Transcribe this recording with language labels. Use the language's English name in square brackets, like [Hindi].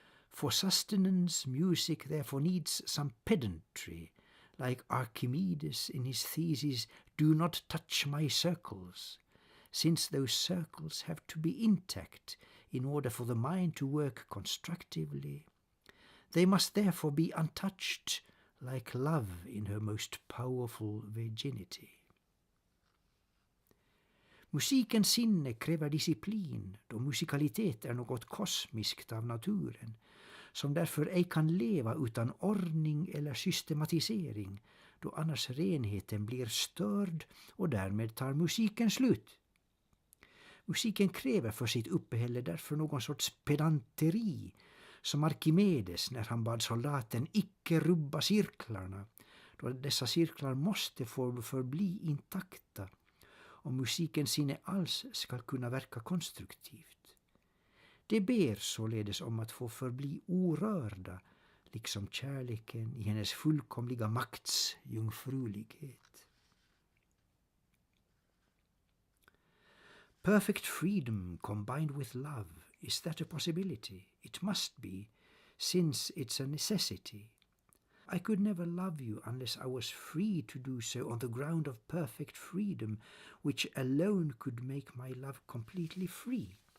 [English] For sustenance, music therefore needs some pedantry, like Archimedes in his thesis, "Do not touch my circles," since those circles have to be intact in order for the mind to work constructively. They must therefore be untouched, like love in her most powerful virginity. [Swedish] Musikens sinne kräver disciplin, då musikalitet är något kosmiskt av naturen, som därför ej kan leva utan ordning eller systematisering, då annars renheten blir störd och därmed tar musiken slut. Musiken kräver för sitt uppehälle därför någon sorts pedanteri, som Arkimedes när han bad soldaten icke rubba cirklarna, då dessa cirklar måste få förbli intakta om musikens sinne alls ska kunna verka konstruktivt. Det ber således om att få förbli orörda, liksom kärleken i hennes fullkomliga makts jungfrulighet. [English] Perfect freedom combined with love, is that a possibility? It must be, since it's a necessity. I could never love you unless I was free to do so on the ground of perfect freedom, which alone could make my love completely free.